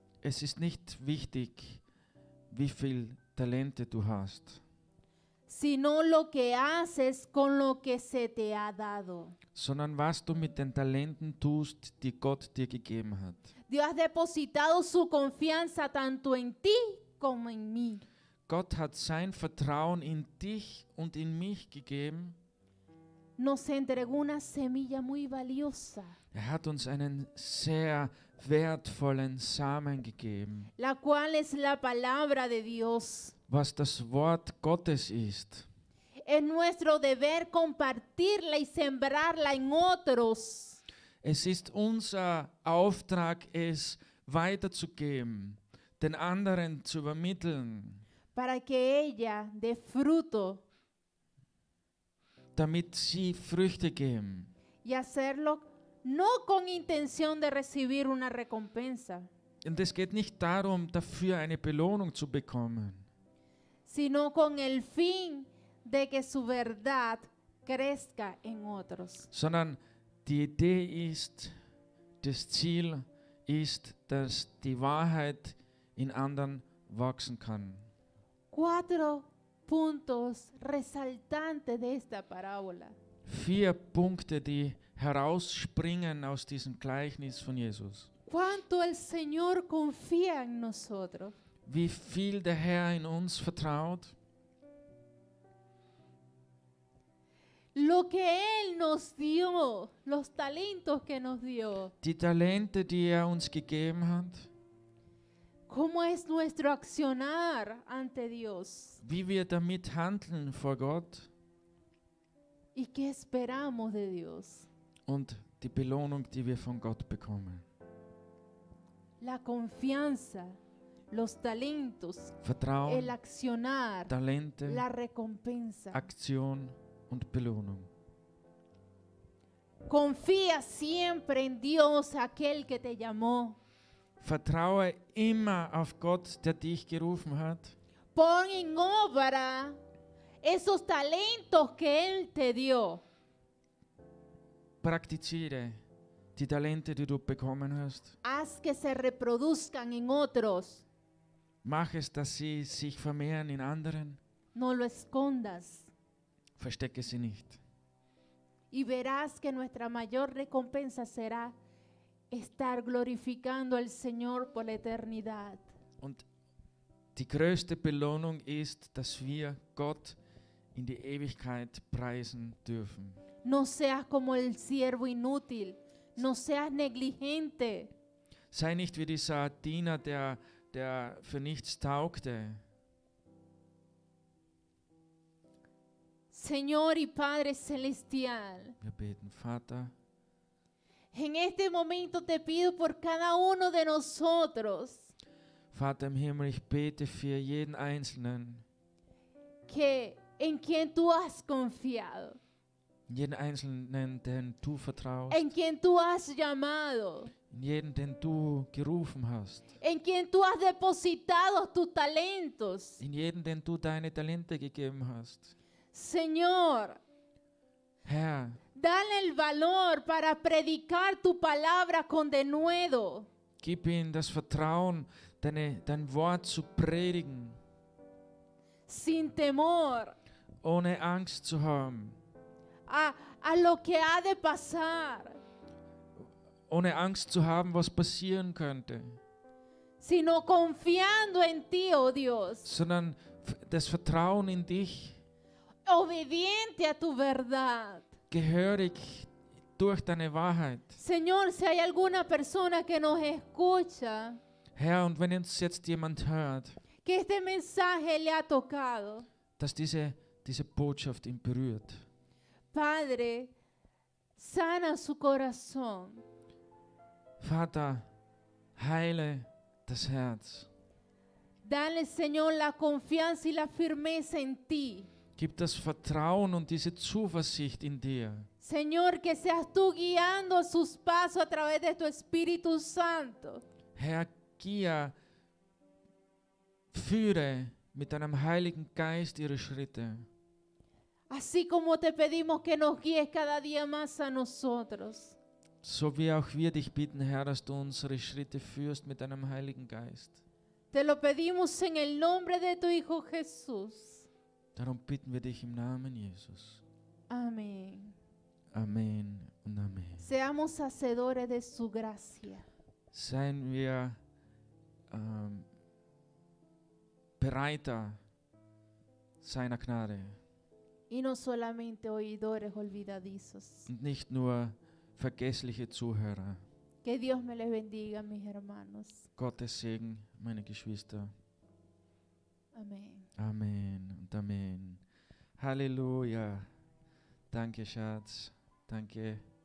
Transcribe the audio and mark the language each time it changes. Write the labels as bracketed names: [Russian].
[German] Es ist nicht wichtig, wie viel Talente du hast, [Spanish] sino lo que haces con lo que se te ha dado. [German] sondern was du mit den Talenten tust, die Gott dir gegeben hat. [Spanish] Dios ha depositado su confianza tanto en ti como en mí. [German] Gott hat sein Vertrauen in dich und in mich gegeben. [Spanish] Nos entregó una semilla muy valiosa, [German] Er hat uns einen sehr wertvollen Samen gegeben, [Spanish] la cual es la palabra de Dios. [German] was das Wort Gottes ist. [Spanish] Es nuestro deber compartirla y sembrarla en otros. [German] Es ist unser Auftrag, es weiterzugeben, den anderen zu übermitteln, [Spanish] Para que ella dé fruto [German] damit sie Früchte geben. [Spanish] y hacerlo no con intención de recibir una recompensa, [German] Und es geht nicht darum, dafür eine Belohnung zu bekommen, [Spanish] sino con el fin de que su verdad crezca en otros. [German] sondern die Idee ist, das Ziel ist, dass die Wahrheit in anderen wachsen kann. [Spanish] 4 puntos resaltantes de esta parábola. [German] 4 Punkte, die herausspringen aus diesem Gleichnis von Jesus. [Spanish] Cuánto el Señor confía en nosotros. [German] Wie viel der Herr in uns vertraut, [Spanish] Lo que Él nos dio, los talentos que nos dio. [German] die Talente, die er uns gegeben hat, [Spanish] ¿Cómo es nuestro accionar ante Dios? [German] wie wir damit handeln vor Gott [Spanish] ¿Y qué esperamos de Dios? [German] und die Belohnung, die wir von Gott bekommen. [Spanish] La confianza, los talentos, el [German] Vertrauen, [Spanish] accionar, [German] Talente, [Spanish] la recompensa. [German] Aktion und Belohnung. [Spanish] Confía siempre en Dios, aquel que te llamó. [German] Vertraue immer auf Gott, der dich gerufen hat. [Spanish] Pon en obra esos talentos que Él te dio. [German] Praktiziere die Talente, die du bekommen hast. [Spanish] Haz que se reproduzcan en otros. [German] Mach es, dass sie sich vermehren in anderen. [Spanish] No lo escondas. [German] Verstecke sie nicht. [Spanish] Y verás que nuestra mayor recompensa será estar glorificando al Señor por la eternidad. [German] Und die größte Belohnung ist, dass wir Gott in die Ewigkeit preisen dürfen. [Spanish] No seas como el siervo inútil. No seas negligente. [German] Sei nicht wie dieser Diener, der für nichts taugte. [Spanish] Señor y Padre Celestial, [German] Wir beten, Vater, [Spanish] en este momento te pido por cada uno de nosotros [German] Vater im Himmel, ich bete für jeden Einzelnen, [Spanish] que en quien tú has confiado, [German] jeden Einzelnen, den du vertraust, [Spanish] en quien tú has llamado, [German] in jeden, den du gerufen hast, [Spanish] en quien tú has depositado tus talentos. [German] in jeden, den du deine Talente gegeben hast. [Spanish] Señor, [German] Herr, [Spanish] dale el valor para predicar tu palabra con denuedo. [German] gib ihnen das Vertrauen, dein Wort zu predigen, [Spanish] Sin temor [German] ohne Angst zu haben, [Spanish] a lo que ha de pasar, [German] ohne Angst zu haben, was passieren könnte, [Spanish] sino confiando en ti, oh Dios, [German] sondern das Vertrauen in dich, [Spanish] obediente a tu verdad. [German] gehörig durch deine Wahrheit. [Spanish] Señor, si hay alguna persona que nos escucha, [German] Herr, und wenn uns jetzt jemand hört, [Spanish] que este mensaje le ha tocado, [German] dass diese Botschaft ihn berührt, [Spanish] Padre, sana su corazón. [German] Vater, heile das Herz. [Spanish] Dale, Señor, la confianza y la firmeza en ti. [German] Gib das Vertrauen und diese Zuversicht in dir. [Spanish] Señor, que seas tú guiando sus pasos a través de tu Espíritu Santo. [German] Herr, führe mit deinem Heiligen Geist ihre Schritte. [Spanish] Así como te pedimos que nos guíes cada día más a nosotros. [German] So wie auch wir dich bitten, Herr, dass du unsere Schritte führst mit deinem Heiligen Geist. [Spanish] Te lo pedimos en el nombre de tu Hijo Jesús. [German] Darum bitten wir dich im Namen Jesus. [Spanish] Amén. [German] Amen und Amen. [Spanish] Seamos hacedores de su gracia. [German] Seien wir bereiter seiner Gnade [Spanish] Y no solamente oidores olvidadizos. [German] und nicht nur vergessliche Zuhörer. [Spanish] Que Dios me les bendiga, mis hermanos. [German] Gottes Segen, meine Geschwister. [Spanish] Amén. [German] Amen und Amen. Halleluja. Danke, Schatz. Danke.